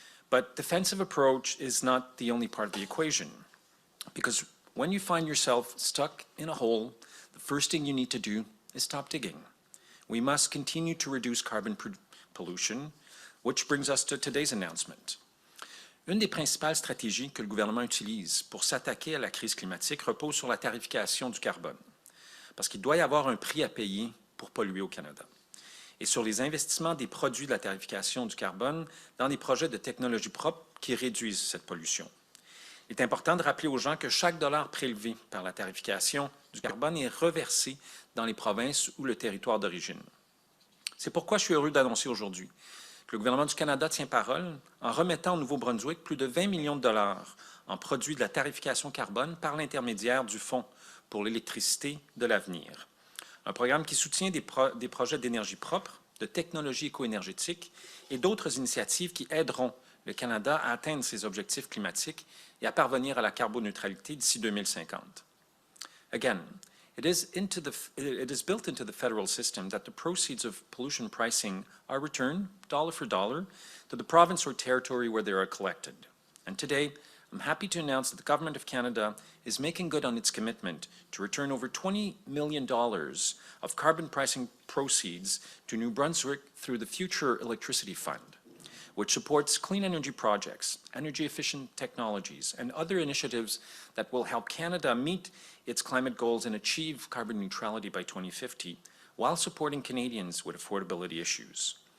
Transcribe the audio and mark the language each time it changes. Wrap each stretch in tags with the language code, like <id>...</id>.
<en>But defensive approach is not the only part of the equation, because when you find yourself stuck in a hole, the first thing you need to do is stop digging. We must continue to reduce carbon pollution, which brings us to today's announcement.</en> <fr>Une des principales stratégies que le gouvernement utilise pour s'attaquer à la crise climatique repose sur la tarification du carbone, parce qu'il doit y avoir un prix à payer pour polluer au Canada, et sur les investissements des produits de la tarification du carbone dans des projets de technologie propre qui réduisent cette pollution. Il est important de rappeler aux gens que chaque dollar prélevé par la tarification du carbone est reversé dans les provinces ou le territoire d'origine. C'est pourquoi je suis heureux d'annoncer aujourd'hui que le gouvernement du Canada tient parole en remettant au Nouveau-Brunswick plus de 20 millions de dollars en produits de la tarification carbone par l'intermédiaire du Fonds pour l'électricité de l'avenir. Un programme qui soutient des projets d'énergie propre, de technologie éco-énergétique et d'autres initiatives qui aideront le Canada à atteindre ses objectifs climatiques et à parvenir à la carboneutralité d'ici 2050. Again,</fr> <en>It is built into the federal system that the proceeds of pollution pricing are returned, dollar for dollar, to the province or territory where they are collected. And today, I'm happy to announce that the Government of Canada is making good on its commitment to return over $20 million of carbon pricing proceeds to New Brunswick through the Future Electricity Fund, which supports clean energy projects, energy-efficient technologies, and other initiatives that will help Canada meet its climate goals and achieve carbon neutrality by 2050, while supporting Canadians with affordability issues.</en>